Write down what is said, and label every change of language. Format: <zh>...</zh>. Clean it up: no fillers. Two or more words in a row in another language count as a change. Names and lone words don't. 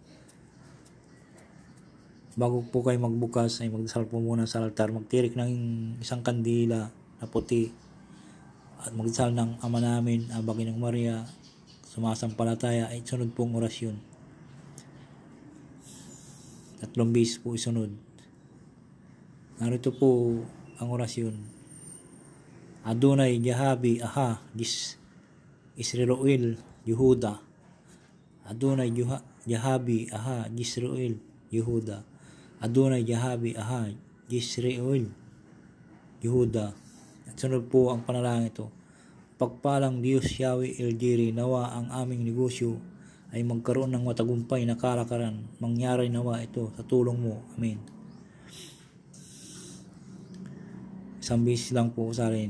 <tl>Bago po kayo magbukas, ay magdasal po muna sa altar, magtirik ng isang kandila na puti at magdasal ng Ama namin, Ginong Maria, sumasampalataya, ay sunod pong orasyon. 3 beses po isunod. Narito po ang orasyon. Adonai Jahabi Aha Dis Israel Yehuda. Adonai Jahabi Aha Israel Yehuda. Adonai Jahabi Aha Israel Yehuda. At sunod po ang panalangin ito. Pagpalang Diyos Yahweh El Jiri, nawa ang aming negosyo ay magkaroon ng matagumpay na kalakaran. Mangyari nawa ito sa tulong mo. Amen. Isang beses lang po sa rin.</tl>